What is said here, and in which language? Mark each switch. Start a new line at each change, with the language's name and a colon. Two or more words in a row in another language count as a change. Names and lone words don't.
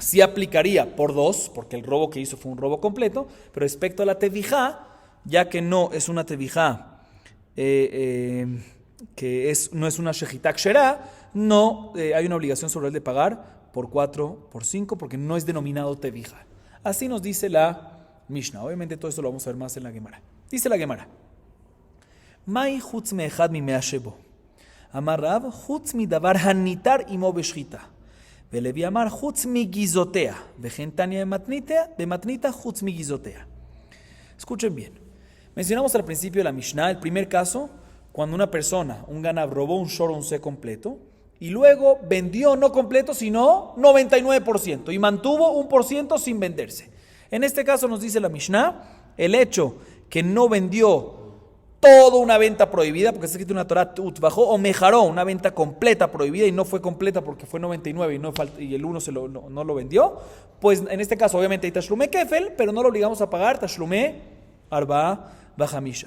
Spanish: Sí aplicaría por dos, porque el robo que hizo fue un robo completo, pero respecto a la tevijá, ya que no es una tevijá, no es una
Hebrew: שחיטה כשרה,
Spanish: no hay una obligación sobre él de pagar por 4, por 5, porque no es denominado tevijá. Así nos dice la Mishnah. Obviamente todo esto lo vamos a ver más en la Gemara. Dice la Gemara:
Aramaic: מאי חוץ מאחד ממאה שבו. אמר רב חוץ מדבר הניתר עמו בשחיטה. ולוי אמר חוץ מגיזותיה וכן תניא במתניתא חוץ מגיזותיה.
Spanish: Escuchen bien. Mencionamos al principio de la Mishnah, el primer caso, cuando una persona, un ganab, robó un shor o un se completo y luego vendió no completo, sino 99% y mantuvo 1% sin venderse. En este caso nos dice la Mishnah, el hecho que no vendió toda una venta prohibida, porque está escrito en una Torah bajó, o mejaró, una venta completa prohibida y no fue completa porque fue 99 y el 1 no lo vendió, pues en este caso obviamente hay
Hebrew: תשלומי כפל,
Spanish: pero no lo obligamos a pagar
Hebrew: תשלומי ארבעה וחמשה.